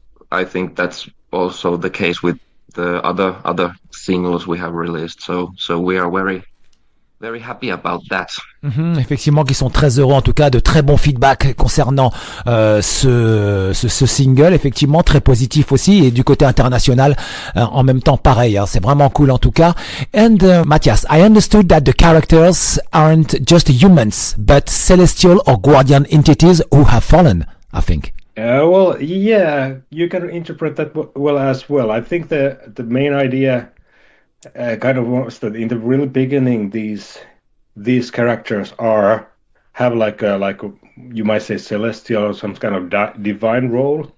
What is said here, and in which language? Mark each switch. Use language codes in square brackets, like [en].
[en] I think that's also the case with the other singles we have released. So we are very, very happy about that. [fr] Effectivement, qui sont très heureux, en tout cas, de très bons feedbacks concernant ce single, effectivement, très positif aussi, et du côté international, en même temps, pareil, hein, c'est vraiment cool en tout cas. [en] And Mathias, I understood that the characters aren't just humans, but celestial or guardian entities who have fallen, I think. Well, yeah, you can interpret that well as well. I think the main idea kind of was that in the really beginning, these characters have like you might say celestial or some kind of divine role.